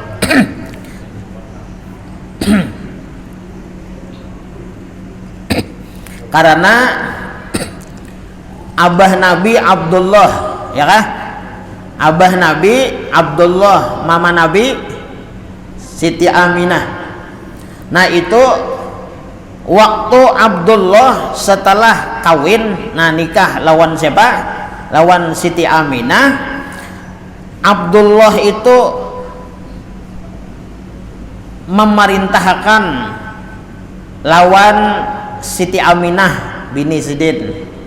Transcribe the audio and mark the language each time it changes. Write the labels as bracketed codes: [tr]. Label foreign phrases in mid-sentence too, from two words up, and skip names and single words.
[bjn] Karena abah Nabi Abdullah, ya kan, abah Nabi Abdullah, mama Nabi Siti Aminah. Nah itu waktu Abdullah setelah kawin, nah nikah lawan siapa? Lawan Siti Aminah. Abdullah itu memerintahkan lawan Siti Aminah bini Sidin.